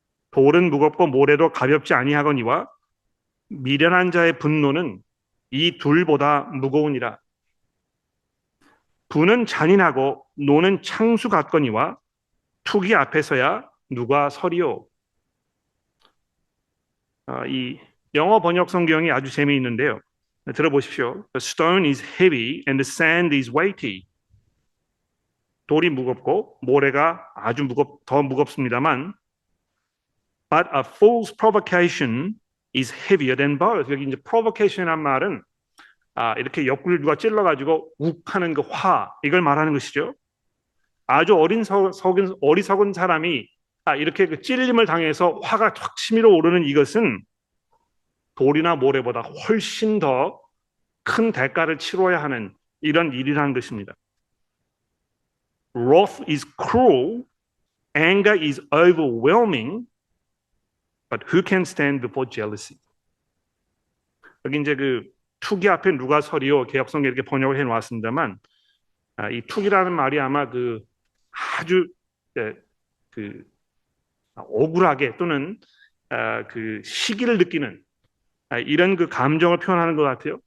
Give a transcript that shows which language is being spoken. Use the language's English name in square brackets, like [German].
[Korean] 돌은 무겁고 모래도 가볍지 아니하거니와 미련한 자의 분노는 이 둘보다 무거우니라. 분은 잔인하고 노는 창수 같거니와 투기 앞에서야 누가 서리요. 이 영어 번역 성경이 아주 재미있는데요. 들어보십시오. [English] The stone is heavy and the sand is weighty. [Korean] 돌이 무겁고 모래가 아주 더 무겁습니다만 [English] But a fool's provocation is heavier than both. [Korean] 여기 이제 provocation이란 말은 이렇게 옆구리를 누가 찔러가지고 욱하는 그 화, 이걸 말하는 것이죠. 아주 어리석은 사람이 이렇게 그 찔림을 당해서 화가 확 치밀어 오르는 이것은 돌이나 모래보다 훨씬 더 큰 대가를 치러야 하는 이런 일이라는 것입니다. [English] Wrath is cruel, anger is overwhelming, but who can stand before jealousy? [Korean] 여기 이제 그 투기 앞에 누가 서리요? 개역성에 이렇게 번역을 해 놓았습니다만 이 투기라는 말이 아마 그 아주 그 억울하게 또는 그 시기를 느끼는 이런 그 감정을 표현하는 것 같아요.